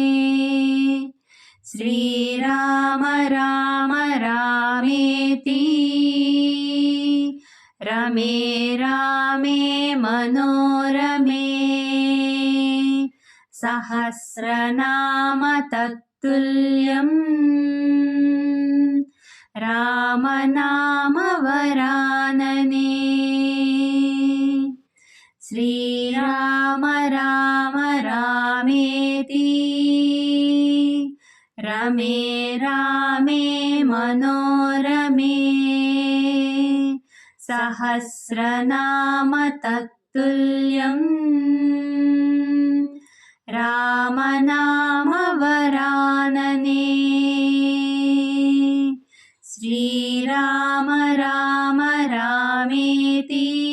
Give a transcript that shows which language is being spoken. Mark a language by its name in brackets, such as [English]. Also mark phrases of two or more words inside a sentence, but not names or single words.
[Sanskrit] శ్రీరామ రామ రామేతి రమే రామే మనోరమే సహస్రనామ తత్తుల్యం रामनामवरानने श्रीराम राम रामेति रमे रामे मनोरमे सहस्रनाम तत्तुल्यम् रामनामवरानने श्रीराम राम रामेति